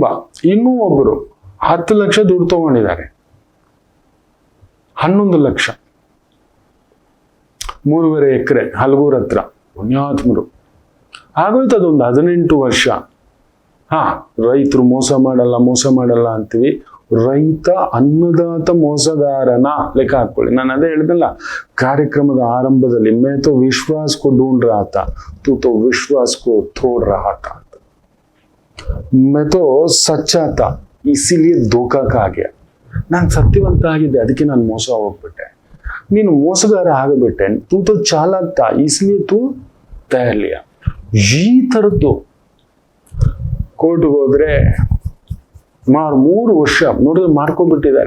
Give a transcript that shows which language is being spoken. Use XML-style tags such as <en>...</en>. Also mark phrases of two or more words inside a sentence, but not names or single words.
<kn>ಇನ್ನೂ ಒಬ್ಬರು 10 ಲಕ್ಷ ದುಡ್ಡು ತೊಗೊಂಡಿದ್ದಾರೆ, 11 ಲಕ್ಷ, 3.5 ಎಕರೆ ಹಲಗೂರ್ ಹತ್ರ. ಪುಣ್ಯಾತ್ಮರು. ಆಗೋಯ್ತು ಅದೊಂದು 18 ವರ್ಷ. ರೈತರು ಮೋಸ ಮಾಡಲ್ಲ ಅಂತೀವಿ. ರೈತ ಅನ್ನದಾತ ಮೋಸಗಾರನ ಲೆಕ್ಕ ಹಾಕೊಳ್ಳಿ. ನಾನು ಅದೇ ಹೇಳಿದ್ನಲ್ಲ ಕಾರ್ಯಕ್ರಮದ ಆರಂಭದಲ್ಲಿ,</kn> <hi>मैं तो विश्वास को ढूंढ रहा था, तू तो विश्वास को तोड़ रहा था, मैं तो सच्चा था इसीलिए धोखा खा गया.</hi> <kn>ನಾನು ಸತ್ಯವಂತ ಆಗಿದ್ದೆ, ಅದಕ್ಕೆ ನಾನು ಮೋಸ ಹೋಗ್ಬಿಟ್ಟೆ. ನೀನು ಮೋಸಗಾರ ಆಗಬಿಟ್ಟೆ.</kn> <hi>तू तो चालाक था इसलिए तू तयारलिया.</hi> <kn>ಈ ಥರದ್ದು ಕೋರ್ಟ್ಗೆ ಹೋದ್ರೆ 3 ವರ್ಷ ನೋಡಿದ್ರೆ ಮಾಡ್ಕೊಂಡ್ಬಿಟ್ಟಿದ್ದಾರೆ.</kn>